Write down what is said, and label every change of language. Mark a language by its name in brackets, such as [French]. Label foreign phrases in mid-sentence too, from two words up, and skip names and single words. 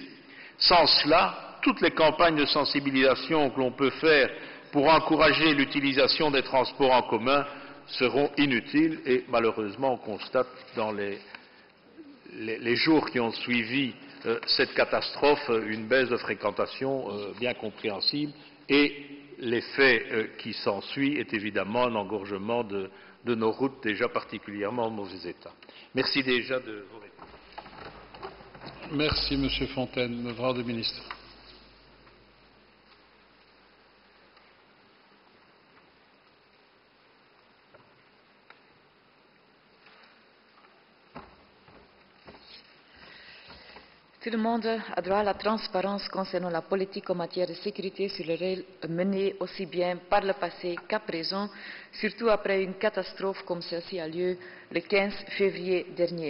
[French] Sans cela, toutes les campagnes de sensibilisation que l'on peut faire pour encourager l'utilisation des transports en commun seront inutiles et malheureusement on constate dans les jours qui ont suivi cette catastrophe une baisse de fréquentation bien compréhensible et l'effet qui s'ensuit est évidemment un engorgement de nos routes déjà particulièrement en mauvais état. Merci déjà de vos réponses. Merci M. Fontaine. [Dutch] Mevrouw de minister. [French] Tout le monde a droit à la transparence concernant la politique en matière de sécurité sur le rail menée aussi bien par le passé qu'à présent, surtout après une catastrophe comme celle-ci a lieu le 15 février dernier.